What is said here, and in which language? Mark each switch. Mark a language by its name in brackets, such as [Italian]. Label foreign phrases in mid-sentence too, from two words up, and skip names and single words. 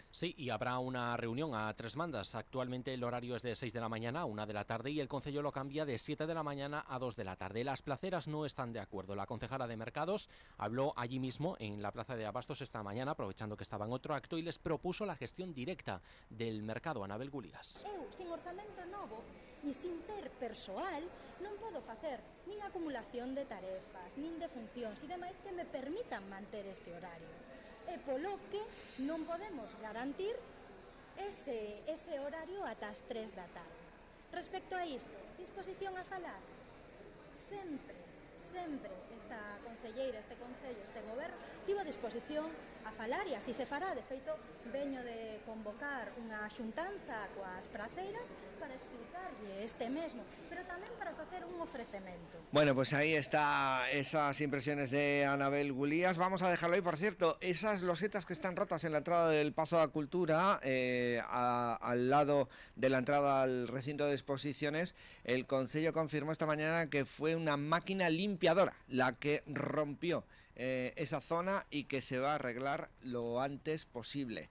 [Spanish] Sí, y habrá una reunión a tres bandas. Actualmente el horario es de 6 de la mañana a 1 de la tarde y el Concello lo cambia de 7 de la mañana a 2 de la tarde. Las placeras no están de acuerdo. La concejala de Mercados habló allí mismo en la Plaza de Abastos esta mañana, aprovechando que estaba en otro acto, y les propuso la gestión directa del mercado. Anabel Gulías. [Galician] Eu, sin orzamento novo e sin ter persoal, non podo facer nin acumulación de tarefas, nin de funcións e demais que me permitan manter este horario. E polo que non podemos garantir ese horario ata as 3 da tarde. Respecto a isto, disposición a falar? Sempre esta concelleira, este concello, este goberno, tivo a disposición a falar e así se fará. De feito, veño de convocar unha xuntanza coas praceiras para explicarlle este mesmo, pero tamén para facer un ofrecemento. [Spanish] Bueno, pues ahí está esas impresiones de Anabel Gulías. Vamos a dejarlo ahí. Por cierto, esas losetas que están rotas en la entrada del Pazo da Cultura, al lado de la entrada al recinto de exposiciones, el Concello confirmó esta mañana que fue una máquina limpiadora la que rompió esa zona y que se va a arreglar lo antes posible.